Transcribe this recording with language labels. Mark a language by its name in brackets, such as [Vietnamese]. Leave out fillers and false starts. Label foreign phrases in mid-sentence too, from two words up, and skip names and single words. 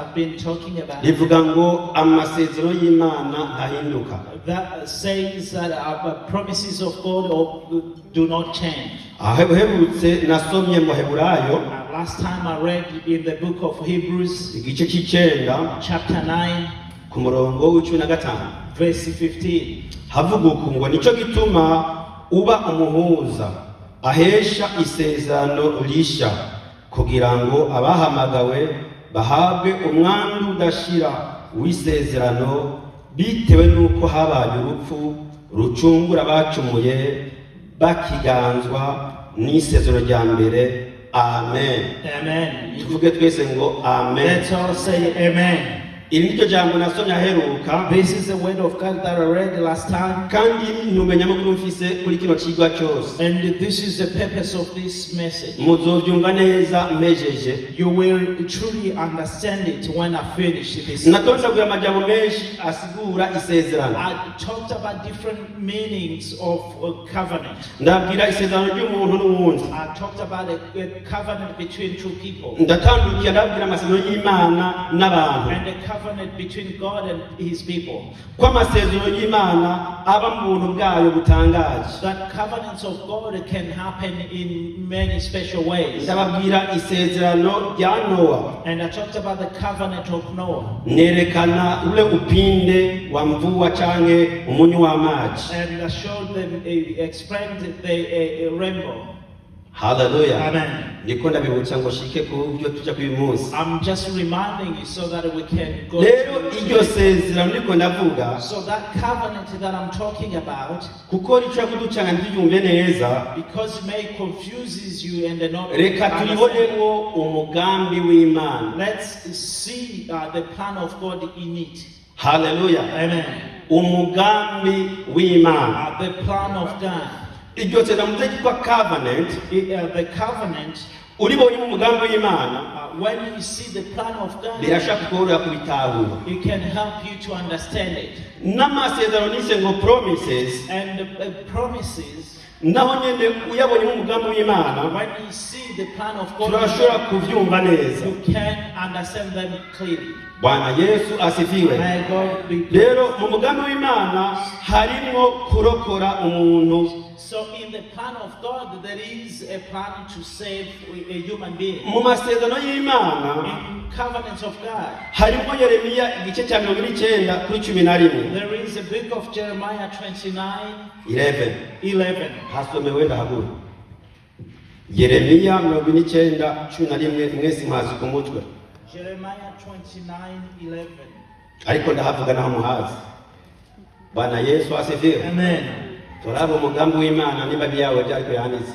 [English] I've been talking about. [Rundi] rivuga ngo amasezerano y'Imana ahinduka. [English] That says that our promises of God do not change. [Rundi] Aherutse nasomye mu Heburayo [English] Last time I read in the book of Hebrews, [Rundi] igice cy'icenda [English] chapter 9, [Rundi] ku murongo w'15 [English] verse 15. [Rundi] havuga uku ngo nico gituma uba umuhuza ahesha isezerano risha kugira ngo abahamagawe bahabwe umwandu udashira w'isezerano bitewe nuko habaye urupfu rucungura abacumuye bakiganzwa n'isezerano rya mbere. Amen. Amen. Tuvuge twese ngo amen. [English] Let's all say amen. [Rundi] Iri niryo jambo nasomye aheruka. [English] This is the word of God that I read last time. [Rundi] Kandi ntumenya amakuru mfise kuri kino kigwa cyose. [English] And this is the purpose of this message. [Rundi] Muzovyumva neza mpejeje. [English] You will truly understand it when I finish this. [Rundi] Natondaguye amajambo menshi asigura isezerano. [English] I talked about different meanings of covenant. [Rundi] Ndabwira isezerano ry'umuntu n'uwundi. [English] I talked about a covenant between two people. [Rundi] Ndatandukiye ndabwira amasezerano y'Imana n'abantu. [English] And a covenant between God and his people. [Rundi] Ko amasezerano y'Imana aba mu buntu bwayo butangaje. [English] That covenants of God can happen in many special ways. [Rundi] Ndababwira isezerano rya Noa. [English] And I talked about the covenant of Noah. [Rundi] Nerekana [Swahili] ule upinde wa mvua [Rundi] canke umunyu w'amazi. [English] And I showed them, explained the rainbow. Hallelujah. Amen. [Rundi] Niko ndabibutsa ngo shike ku byo tujya ku munsi. [English] I'm just reminding you so that we can go [Rundi] Rero iryo sezerano niko ndavuga. [English] So that covenant that I'm talking about, [Rundi] kuko rica kuducanga ndiyumve neza, [English] because it may confuses you and not [Rundi] reka turibonemo umugambi w'Imana. [English] Let's see the plan of God in it. Hallelujah. Amen. [Rundi] Umugambi w'Imana. [English] The plan of God. [Rundi] Iryo sezerano ryitwa covenant. [English] The covenant. [Rundi] Uribonye mu mugambi w'Imana. [English] When you see the plan of God, [Rundi] birashaka koroha kubitahura. [English] It can help you to understand it. [Rundi] N'amasezerano nise ngo promises. [English] And the promises. [Rundi] Naho nyene uyabonye mu mugambi w'Imana. [English] When you see the plan of God, [Rundi] turashobora kuvyumva neza. [English] You can understand them clearly. [Swahili] Bwana Yesu asifiwe. [Rundi] Rero mu mugambi w'Imana harimo kurokora umuntu. [English] So in the plan of God there is a plan to save a human being. [Rundi] Mu masezerano y'Imana, [English] in covenants of God, [Rundi] harimo Yeremiya igice cya 29 kuri 11. [English] There is a book of Jeremiah 29:11. [Rundi] Hasome wenda haguru. Yeremiya 29:11 mwese mwazi ku mutwe. [English] Jeremiah 29:11. [Rundi] Ariko ndahavuga naho muhazi. [Swahili] Bwana Yesu asifiwe. Amen. [Rundi] Turabo mugambi w'Imana niba byawe byariko yanditse.